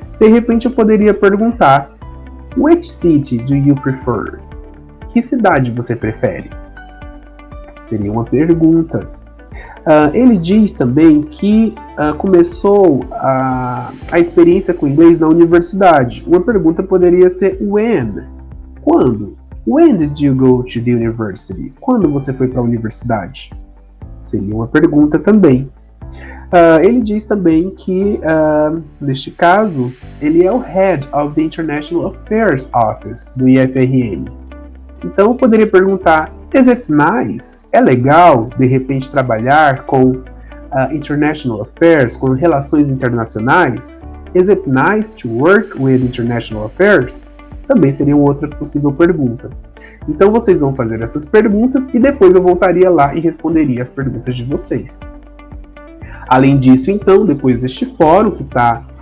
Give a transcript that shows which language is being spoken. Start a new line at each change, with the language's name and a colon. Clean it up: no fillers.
Portuguese: De repente eu poderia perguntar:
English: Which city do you prefer?
Portuguese: Que cidade você prefere? Seria uma pergunta. Ele diz também que começou a experiência com inglês na universidade. Uma pergunta poderia ser when? Quando?
English: When did you go to the university?
Portuguese: Quando você foi para a universidade? Seria uma pergunta também. Ele diz também que, neste caso, ele é o Head of the International Affairs Office do IFRN. Então eu poderia perguntar:
English: Is it nice?
Portuguese: É legal, de repente, trabalhar com International Affairs, com relações internacionais?
English: Is it nice to work with International Affairs?
Portuguese: Também seria uma outra possível pergunta. Então vocês vão fazer essas perguntas e depois eu voltaria lá e responderia as perguntas de vocês. Além disso, então, depois deste fórum que está